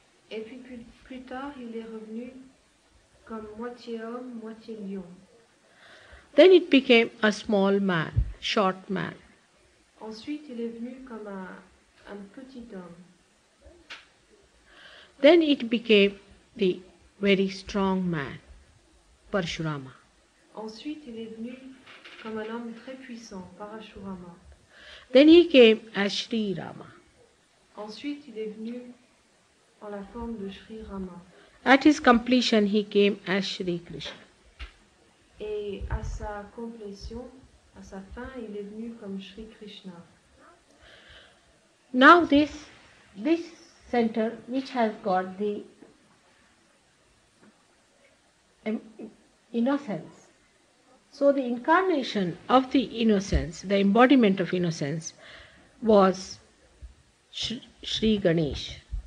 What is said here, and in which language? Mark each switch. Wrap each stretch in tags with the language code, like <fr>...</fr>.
<fr>Et puis plus tard, il est revenu comme moitié homme, moitié lion.</fr> <en>Then it became a small man, short man.</en> <fr>Ensuite, il est venu comme un petit homme.</fr> <en>Then it became the very strong man, Parashurama.</en> <fr>Ensuite, il est venu comme un homme très puissant, Parashurama.</fr> <en>Then he came as Sri Rama.</en> <fr>Ensuite, il est venu en la forme de Sri Rama.</fr> <en>At his completion, he came as Shri Krishna.</en> <fr>Et à sa complétion, à sa fin, il est venu comme Sri Krishna.</fr> <en>Now this center, which has got the innocence. So the incarnation of the innocence, the embodiment of innocence, was Sri Ganesh.</en>